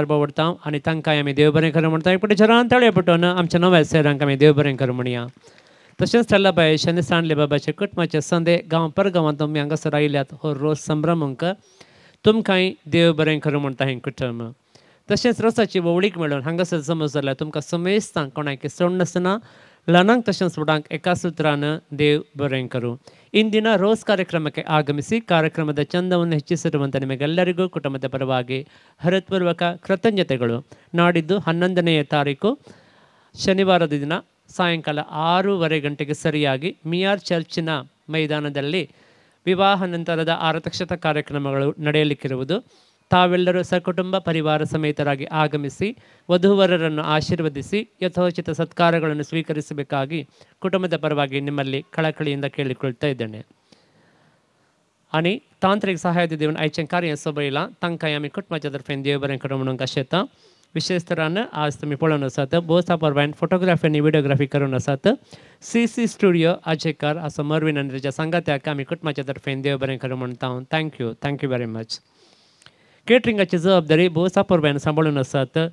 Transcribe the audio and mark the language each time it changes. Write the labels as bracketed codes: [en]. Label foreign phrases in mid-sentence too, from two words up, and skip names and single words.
[kok] बावडटा आनी तांकांय आमी देव बरें करूं म्हणटा एक पटी रांथाळ्या पटून आमच्या नव्या सैरांक आमी देव बरें करूं म्हणया तशेंच थल्लाबाई शनी सांडले बाबाचे कुटुंबाचे संदे गांव परगांवांत तुमी हांगासर आयल्यात हो रोस संभ्रमूंक तुमकांय देव बरें करूं म्हणटा हें कुटुंब तशेंच रोसाची वळीक मेळून हांगासर समज जाल्यार तुमकां समेस्तांक कोणाक सोड नासतना ल्हानांक तशेंच व्हडांक एका सुत्रान देव बरें [kn] करूं ಇಂದಿನ ರೋಸ್ ಕಾರ್ಯಕ್ರಮಕ್ಕೆ ಆಗಮಿಸಿ ಕಾರ್ಯಕ್ರಮದ ಚಂದವನ್ನು ಹೆಚ್ಚಿಸಿರುವಂಥ ನಿಮಗೆಲ್ಲರಿಗೂ ಕುಟುಂಬದ ಪರವಾಗಿ ಹೃತ್ಪೂರ್ವಕ ಕೃತಜ್ಞತೆಗಳು ನಾಡಿದ್ದು 11ನೇ ತಾರೀಕು ಶನಿವಾರದ ದಿನ ಸಾಯಂಕಾಲ 6:30 ಗಂಟೆಗೆ ಸರಿಯಾಗಿ ಮಿಯಾರ್ ಚರ್ಚಿನ ಮೈದಾನದಲ್ಲಿ ವಿವಾಹ ನಂತರದ ಆರತಕ್ಷತಾ ಕಾರ್ಯಕ್ರಮಗಳು ನಡೆಯಲಿಕ್ಕಿರುವುದು ತಾವೆಲ್ಲರೂ ಸಕುಟುಂಬ ಪರಿವಾರ ಸಮೇತರಾಗಿ ಆಗಮಿಸಿ ವಧುವರರನ್ನು ಆಶೀರ್ವದಿಸಿ ಯಥೋಚಿತ ಸತ್ಕಾರಗಳನ್ನು ಸ್ವೀಕರಿಸಬೇಕಾಗಿ ಕುಟುಂಬದ ಪರವಾಗಿ ನಿಮ್ಮಲ್ಲಿ ಕಳಕಳಿಯಿಂದ ಕೇಳಿಕೊಳ್ತಾ ಇದ್ದೇನೆ [kok] आणि तांत्रिक सहाय्य देऊन आयचे कार्य सोबयला तांकांय आमी कुटुंबाच्या तर्फेन देव बरें करूं म्हणून आशेता विशेष तरान आज तुमी पळोवन आसात बोसा परवान फोटोग्राफी आनी विडियोग्राफी करून आसात CC स्टुडियो आजेकार असो मरवीन आनी ताच्या सांगात्याक आमी कुटुंबाच्या तर्फेन देव बरें करूं म्हणटा [en] thank you very much [kok] केटरिंगाची जबाबदारी बोसा परवान सांबाळून आसात